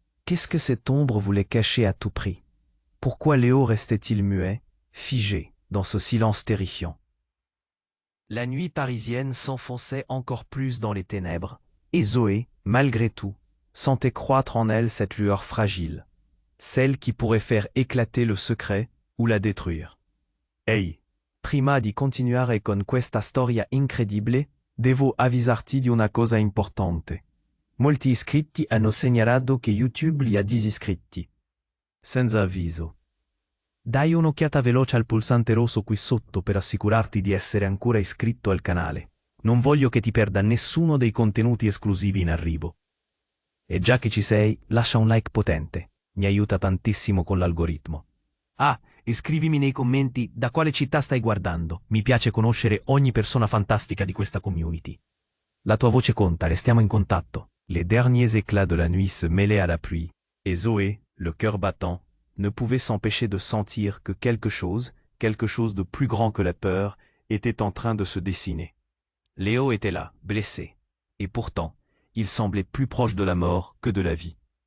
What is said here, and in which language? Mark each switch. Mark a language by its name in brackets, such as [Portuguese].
[French] Qu'est-ce que cette ombre voulait cacher à tout prix? Pourquoi Léo restait-il muet, figé, dans ce silence terrifiant? La nuit parisienne s'enfonçait encore plus dans les ténèbres, et Zoé, malgré tout, sentait croître en elle cette lueur fragile, celle qui pourrait faire éclater le secret ou la détruire. Hey! [Italian] Prima di continuare con questa storia incredibile, devo avvisarti di una cosa importante. Molti iscritti hanno segnalato che YouTube li ha disiscritti. Senza avviso. Dai un'occhiata veloce al pulsante rosso qui sotto per assicurarti di essere ancora iscritto al canale. Non voglio che ti perda nessuno dei contenuti esclusivi in arrivo. E già che ci sei, lascia un like potente. Mi aiuta tantissimo con l'algoritmo. Ah, e scrivimi nei commenti da quale città stai guardando. Mi piace conoscere ogni persona fantastica di questa community. La tua voce conta, restiamo in contatto. [French] Les derniers éclats de la nuit se mêlaient à la pluie, et Zoé, le cœur battant, ne pouvait s'empêcher de sentir que quelque chose de plus grand que la peur, était en train de se dessiner. Léo était là, blessé, et pourtant, il semblait plus proche de la mort que de la vie.